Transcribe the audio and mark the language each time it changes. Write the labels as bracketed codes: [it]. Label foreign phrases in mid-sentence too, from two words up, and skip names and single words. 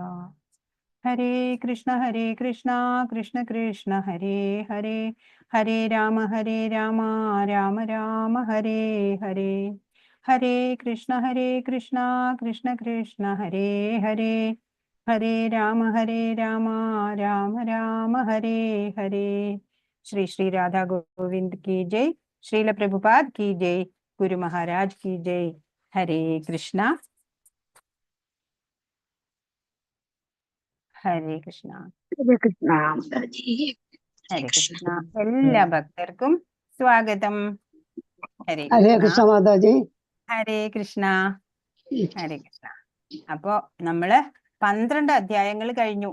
[ml] ഹരേ കൃഷ്ണ കൃഷ്ണ കൃഷ്ണ ഹരേ ഹരേ ഹരേ രാമ രാമ രാമ ഹരേ ഹരേ. ഹരേ കൃഷ്ണ കൃഷ്ണ കൃഷ്ണ ഹരേ ഹരേ ഹരേ രാമ രാമ രാമ ഹരേ ഹരേ. [hi] ശ്രീ ശ്രീ രാധാ ഗോവിന്ദ് की जय. श्रील प्रभुपाद की जय. गुरु महाराज की जय. हरे कृष्णा ഹരേ കൃഷ്ണ. [ml] ഹരേ കൃഷ്ണ മാതാജി. ഹരേ കൃഷ്ണ. എല്ലാ ഭക്തർക്കും സ്വാഗതം. ഹരേ ഹരേ കൃഷ്ണ. കൃഷ്ണ മാതാജി. ഹരേ കൃഷ്ണ. ഹരേ കൃഷ്ണ. അപ്പോ നമ്മള് 12 അധ്യായങ്ങൾ കഴിഞ്ഞു.